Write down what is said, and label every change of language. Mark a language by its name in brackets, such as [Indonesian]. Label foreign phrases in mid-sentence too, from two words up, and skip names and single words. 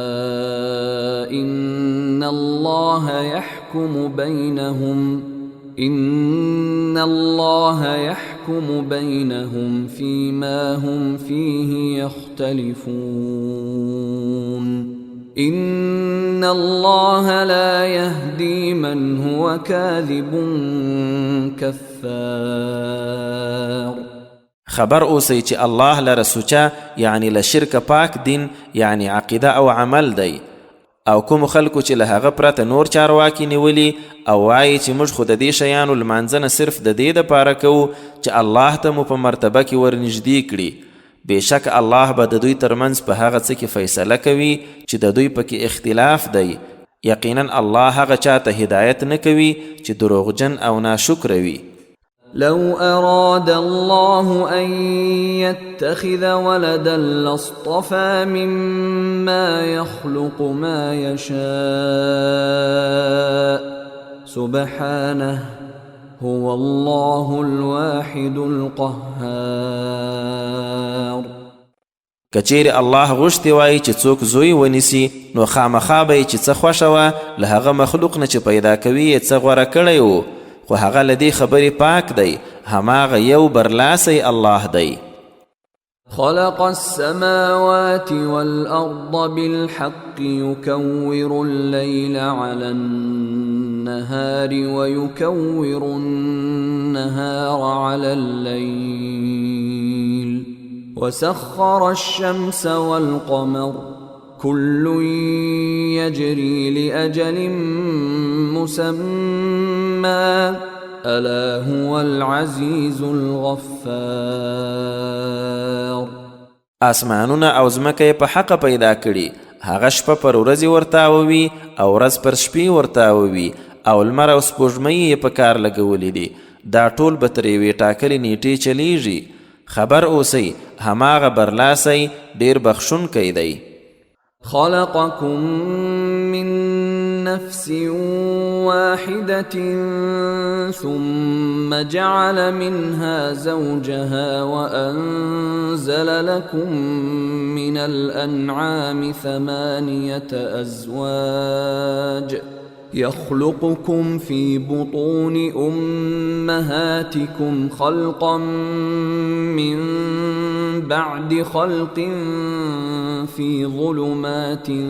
[Arabic] إن الله يحكم بينهم فيما هم فيه يختلفون إن الله لا يهدي من هو كاذب كفار. [Pashto] خبر اوسئ چې الله لره سوچه یعنی له شرک پاک دین یعنی عقیده او عمل دی او کوم خلکو چې له هغه پرته نور چارواکي نیولي او وایي چې موږ خو د دې شیانو لمانځنه صرف د دې دپاره کوو چې الله ته مو په مرتبه کې ورنږدې کړي. بېشک الله به د دوی ترمنځ په هغه څه کې فیصله کوي چې د دوی پکې اختلاف دی. یقینا الله هغه چاته هدایت نه کوي چې دروغجن او ناشکره وي. [Arabic] لو أراد الله أن يتخذ ولدا لاصطفى مما يخلق ما يشاء سبحانه هو الله الواحد القهار. [Pashto] کچیر الله غوښتي وای چې څوک زوی ونیسي نو خامخا به چې څه خوښه وه له هغه مخلوق نه چې پیدا کوي یې څه غوره کړی و. خو هغه له دې خبرې پاک دی، هماغه یو برلاسی الله دی. [Arabic] خلق السماوات والأرض بالحق يكور الليل على النهار ويكور النهار على الليل وسخر الشمس والقمر كل يجري لأجل مسمى ألا هو العزيز الغفار. [Pashto] آسمانونه او ځمکه په حق پیدا کړي، هغه شپه پر ورځې ورتاووي او ورځ پر شپې ورتاووي او لمر او سپوږمۍ یې په کار لګولي دي، دا ټول به تر یوې ټاکلې نیټې چلیږي. خبر اوسئ هماغه برلاسی ډیر بخښونکی دی. [Arabic] خلقكم من نفس واحدة ثم جعل منها زوجها وأنزل لكم من الأنعام 8 أزواج يخلقكم في بطون أمهاتكم خلقا من بعد خلق في ظلمات